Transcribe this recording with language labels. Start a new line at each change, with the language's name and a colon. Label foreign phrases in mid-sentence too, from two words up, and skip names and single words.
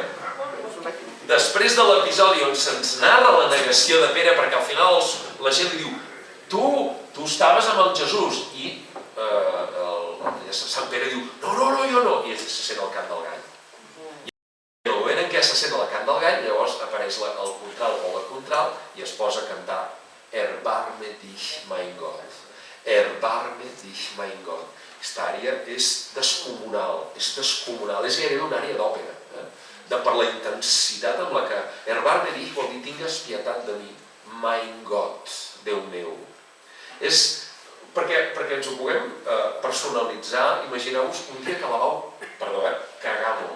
Catalan: Després de l'episodi on se'ns narra la negació de Pere, perquè al final la gent li diu, tu estaves amb el Jesús, i Sant Pere diu, no, jo no, i se sent el cant del gall. I en el moment en què se sent el cant del gall, llavors apareix el contralt o la contralt i es posa a cantar
German: Erbarme dich, mein Gott. Erbarme dich, mein Gott.
Catalan: Aquesta àrea és descomunal, és gairebé una àrea d'òpera, per la intensitat amb la que
German: Erbarme dich
Catalan: vol dir tingues pietat de mi,
German: mein Gott,
Catalan: Déu meu. És perquè ens ho puguem personalitzar, imagineu-vos un dia que la vau, cagar molt.